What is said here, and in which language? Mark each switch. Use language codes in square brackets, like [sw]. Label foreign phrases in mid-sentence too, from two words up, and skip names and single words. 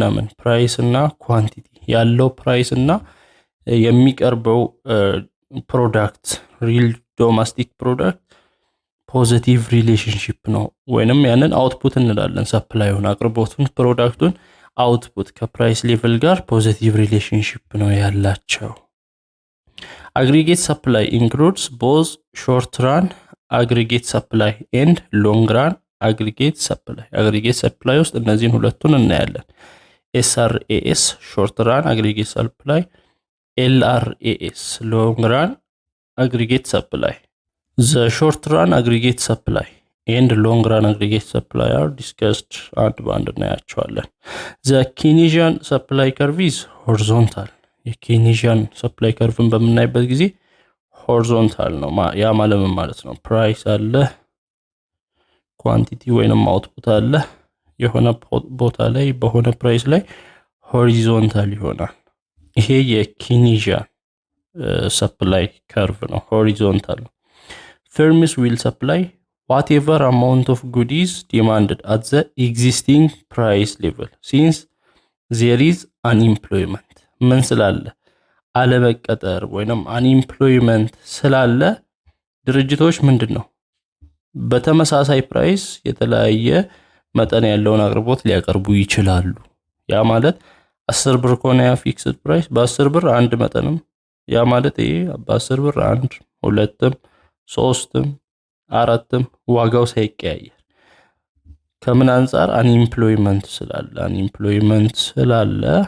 [am] ምን ፕራይስ እና ኳንቲቲ ያለው ፕራይስ እና የሚቀርበው ፕሮዳክት [en] real domestic product positive relationship [am] ነው ወይንም ያንን አውትፑት እንላለን ሰፕላዩን አቅርቦቱን ፕሮዳክቱን [en] አውትፑት ከፕራይስ ሌቨል ጋር positive relationship [am] ነው ያላቸው [en] aggregate supply includes both short run aggregate supply and long run aggregate supply [am] ውስጥ እነዚህን ሁለቱን እናያለን [en] SRAS short run aggregate supply LRAS long run aggregate supply The short run aggregate supply and long run aggregate supply are discussed at band እናያቸዋለን The Keynesian supply curve is horizontal የኬኒዥያን supply curve [am] በምናይበት ጊዜ [en] horizontal [am] ነው ያ ማለት ነው ፕራይስ አለ ኳንቲቲ ወይንም አውትፑት አለ የሆነ ቦታ ላይ በሆነ ፕራይስ ላይ horizontal ይሆናል ይሄ የኬኒዥያን [en] supply curve [am] ነው [en] horizontal Firms will supply whatever amount of goods demanded at the existing price level since there is unemployment [am] ምን ስላለ አለመቀጠር ወይንም unemployment ስላለ ድርጅቶች ምንድነው በተመሳሳይ ፕራይስ የተለያየ መጠን ያለውን አቅርቦት ሊያቀርቡ ይችላሉ ያ ማለት 10 ብር ከሆነ ያ [en] fixed price [am] በ10 ብር አንድ መጠንም ያ ማለት ይሄ በ10 ብር አንድ ሁለትም ሶስትም አራትም ዋጋው ሳይቀያየር ከምን አንፃር አንኢምፕሎይመንት ስላለ